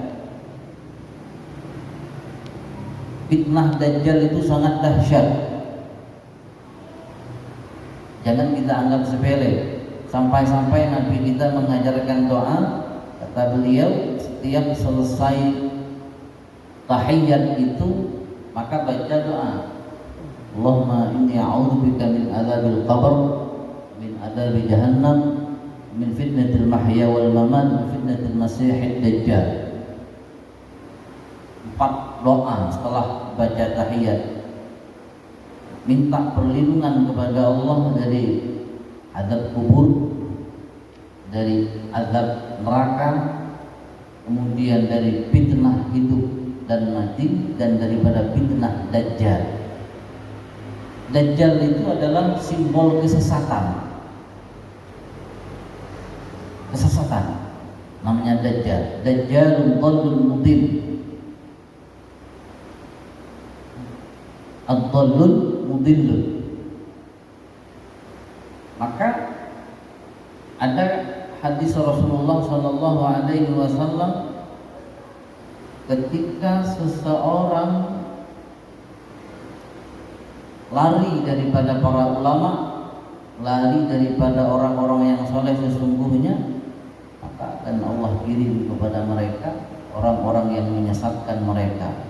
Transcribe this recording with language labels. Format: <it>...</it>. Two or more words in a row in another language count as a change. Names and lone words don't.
<ms>Fitnah dajjal itu sangat dahsyat. Jangan kita anggap sepele. Sampai-sampai Nabi kita mengajarkan doa, kata beliau, setiap selesai tahiyat itu maka baca doa,</ms> <ar>اللهم إني أعوذ بك من عذاب القبر، من عذاب جهنم، من فتنة المحيا والممات، من فتنة المسيح الدجال.</ar> <ms>4 doa setelah baca tahiyat, minta perlindungan kepada Allah dari azab kubur, dari azab neraka, kemudian dari fitnah hidup dan mati, dan daripada fitnah dajjal. Dajjal itu adalah simbol kesesatan. Kesesatan namanya dajjal.</ms> <ar>دجال ضال مضل. الضال مضل.</ar> <ms>Maka ada hadis Rasulullah</ms> <ar>صلى الله عليه وسلم</ar> <ms>ketika seseorang lari daripada para ulama, lari daripada orang-orang yang soleh sesungguhnya, maka akan Allah kirim kepada mereka orang-orang yang menyesatkan mereka.</ms>